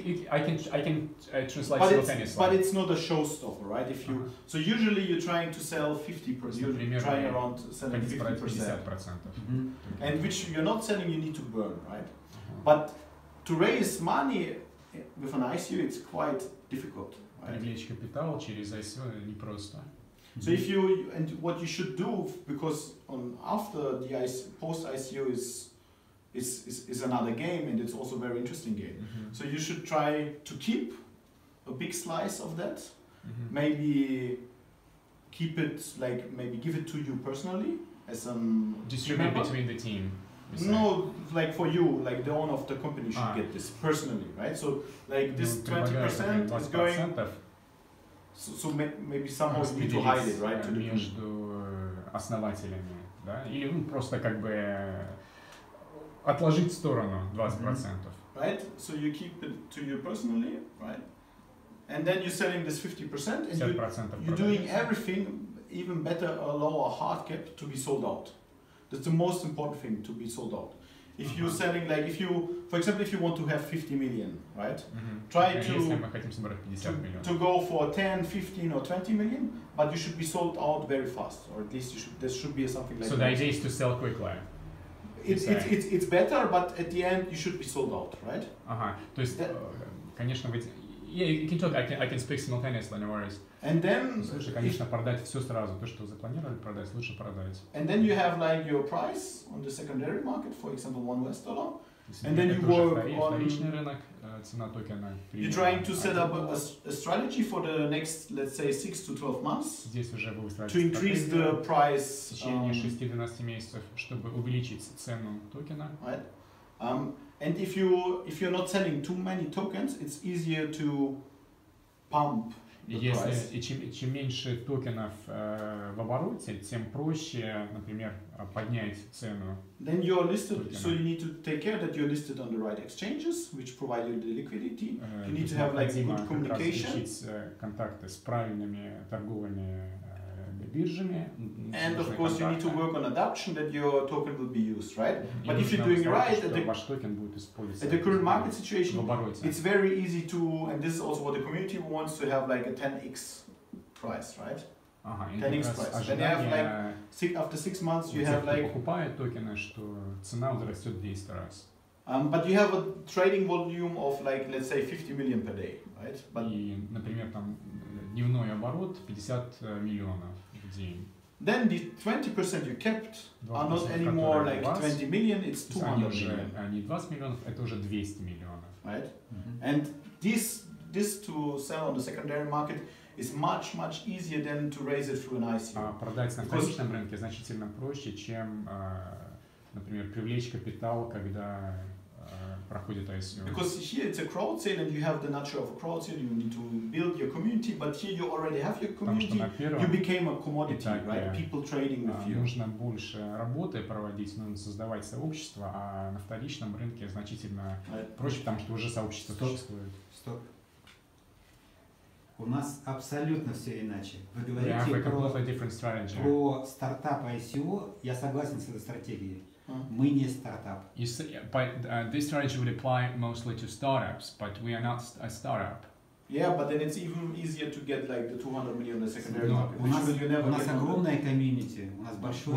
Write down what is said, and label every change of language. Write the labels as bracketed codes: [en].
[en] I can translate simultaneously. But it's not a showstopper, right? If you so usually you're trying to sell 50%, you're trying around selling 50%. And which you're not selling, you need to burn, right? But to raise money with an ICO, it's quite difficult. [ru] Привлечь капитал через ICO непросто. [en] So if you, and what you should do, because after the post ICO is another game, and it's also a very interesting game. So you should try to keep a big slice of that. Maybe keep it, like maybe give it to you personally as an distribute between the team. No, like for you, like the owner of the company should get this personally, right? So like this 20% is going. So maybe somehow you need to hide it, right? [ru] Между основателями, да? Или просто как бы отложить в сторону 20%. [en] Right? So you keep it to you personally, right? And then you're selling this 50%, and you're doing everything even better, allow a hard cap to be sold out. That's the most important thing, to be sold out. If you're selling, like if you, for example, if you want to have 50 million, right? Try to go for 10, 15 or 20 million, but you should be sold out very fast, or at least you should, there should be something like that. So the idea is to sell quickly. It's better, but at the end you should be sold out, right? [ru] То есть, конечно, [en] yeah, you can talk, I can speak simultaneously, no worries. And then, [ru] лучше, конечно, продать все сразу, то, что запланировали продать, лучше продать. [en] And then you have like your price on the secondary market, for example, $1. And then you work on. [ru] Вторичный рынок, цена токена. [en] You're trying to set up a strategy for the next, let's say, 6 to 12 months. [ru] Здесь уже вы [en] to increase the price. [ru] В течение 6-12 месяцев, чтобы увеличить цену токена. [en] Right. And if you're not selling too many tokens, it's easier to pump the price. [ru] И чем меньше токенов в обороте, тем проще, например, поднять цену. [en] Then you're listed, so you need to take care that you're listed on the right exchanges, which provide you the liquidity. You need to have like good communication. [ru] Контакты с правильными торговыми биржами. [en] And of course, you need to work on adoption that your token will be used, right? But if you're doing right at the current market situation, it's very easy to, and this is also what the community wants, to have like a 10x price, right? 10x price. Then you have like after 6 months, you have like. [ru] Покупает токены, что цена возрастет в 10 раз. [en] But you have a trading volume of like, let's say, 50 million per day, right? But [ru] и, например, там дневной оборот 50 миллионов в день. [en] Then the 20% you kept are not anymore like 20 million, it's 200 million. [ru] Не 20 миллионов, это уже 200 миллионов. [en] Right? And this to sell on the secondary market is much easier than to raise it through an ICO. [ru] Продать на вторичном рынке значительно проще, чем, например, привлечь капитал, когда проходит ICO. [en] Because here it's a crowd sale, and you have the nature of a crowd sale. You need to build your community, but here you already have your community. You became a commodity, right? People trading with you. [ru] Нужно больше работы проводить, нужно создавать сообщество, а на вторичном рынке значительно проще, потому что уже сообщество существует. Стоп. У нас абсолютно все иначе. Вы говорите про стартап ICO, я согласен с этой стратегией. Мы не стартап. [en] This strategy would apply mostly to startups, but we are not a startup. Yeah, but then it's even easier to get like the 200 million in the secondary market. [ru] У нас огромная комьюнити, у нас большое.